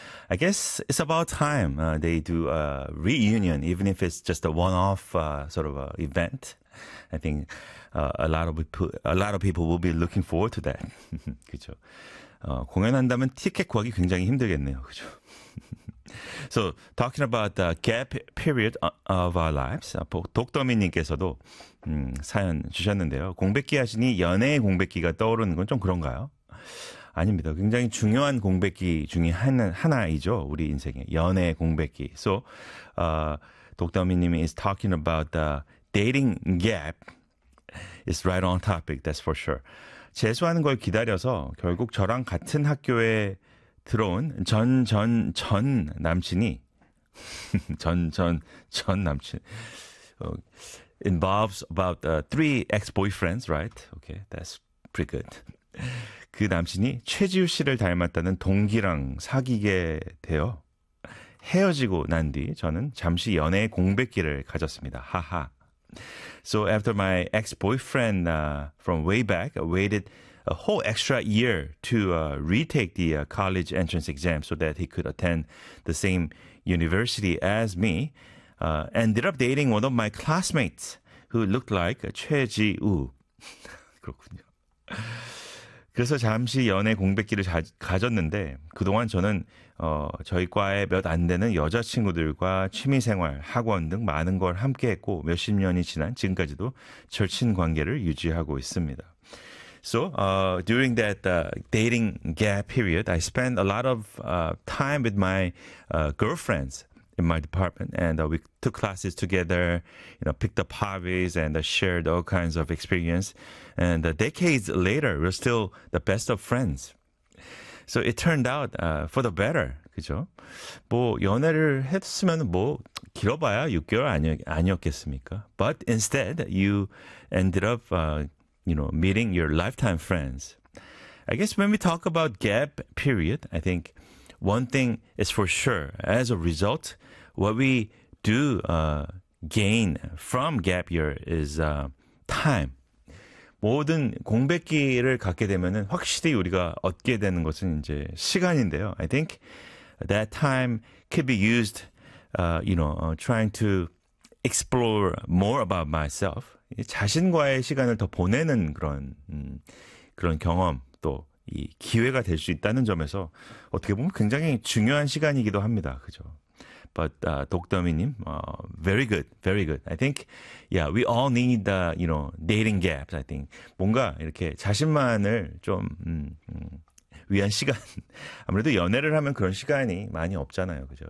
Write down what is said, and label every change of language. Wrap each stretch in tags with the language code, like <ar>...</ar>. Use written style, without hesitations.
<en>I guess it's about time they do a reunion, even if it's just a one-off sort of a event. I think a lot of people will be looking forward to that.</en> <ko>그렇죠. 공연한다면 티켓 구하기 굉장히 힘들겠네요. 그렇죠.</ko> <en>So talking about the gap period of our lives,</en> <ko>독더미님께서도 사연 주셨는데요. 공백기 하시니 연애의 공백기가 떠오르는 건 좀 그런가요? 아닙니다. 굉장히 중요한 공백기 중에 하나이죠. 우리 인생의 연애의 공백기.</ko> <en>So 독더미님 is talking about the dating gap. It's right on topic, that's for sure.</en> <ko>재수하는 걸 기다려서 결국 저랑 같은 학교에 들어온 전 남친이 전 남친</ko> <en>involves about three ex-boyfriends, right? Okay, that's pretty good.</en> <ko>그 남친이 최지우 씨를 닮았다는 동기랑 사귀게 되어 헤어지고 난 뒤 저는 잠시 연애 공백기를 가졌습니다. 하하.</ko> <en>So after my ex-boyfriend from way back waited a whole extra year to retake the college entrance exam so that he could attend the same university as me, ended up dating one of my classmates who looked like 최지우.</en> <ko>그렇군요. 그래서 잠시 연애 공백기를 가졌는데 그동안 저는 저희 과에 몇 안 되는 여자친구들과 취미생활, 학원 등 많은 걸 함께했고 몇십 년이 지난 지금까지도 절친 관계를 유지하고 있습니다.</ko> <en>So during that dating gap period, I spent a lot of time with my girlfriends in my department, and we took classes together, you know, picked up hobbies, and shared all kinds of experience. And decades later, we're still the best of friends. So it turned out for the better,</en> <ko>그죠? 뭐 연애를 했으면 뭐 길어봐야 6개월 아니었겠습니까?</ko> <en>But instead, you ended up, you know, meeting your lifetime friends. I guess when we talk about gap period, I think one thing is for sure. As a result, what we do gain from gap year is time.</en> <ko>모든 공백기를 갖게 되면은 확실히 우리가 얻게 되는 것은 이제 시간인데요.</ko> <en>I think that time could be used, you know, trying to explore more about myself.</en> <ko>자신과의 시간을 더 보내는 그런 경험 또 이 기회가 될 수 있다는 점에서 어떻게 보면 굉장히 중요한 시간이기도 합니다. 그죠?</ko> <en>But 독더미님, very good, very good. I think, yeah, we all need the, you know, dating gaps. I think</en> <ko>뭔가 이렇게 자신만을 좀 위한 시간. 아무래도 연애를 하면 그런 시간이 많이 없잖아요, 그죠?</ko>